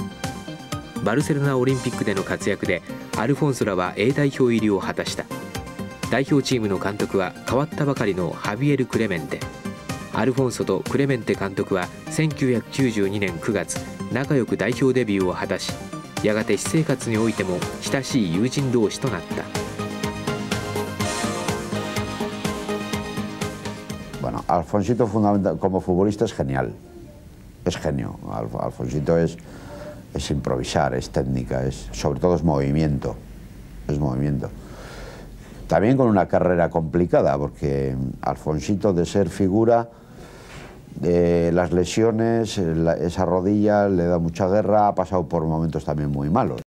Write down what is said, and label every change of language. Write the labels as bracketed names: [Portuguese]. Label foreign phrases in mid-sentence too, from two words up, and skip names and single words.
[Japanese] バルセロナオリンピックでの活躍でアルフォンソらは A 代表入りを果たした。代表チームの監督は変わったばかりのハビエル・クレメンテ。アルフォンソとクレメンテ監督は1992年9月仲良く代表デビューを果たし、やがて私生活においても親しい友人同士となった。 [Spanish] Bueno, Alfonsito como futbolista es genial, es genio. Alfonsito es improvisar, es técnica, sobre todo es movimiento, También con una carrera complicada, porque Alfonsito, de ser figura, las lesiones, esa rodilla le da mucha guerra, ha pasado por momentos también muy malos.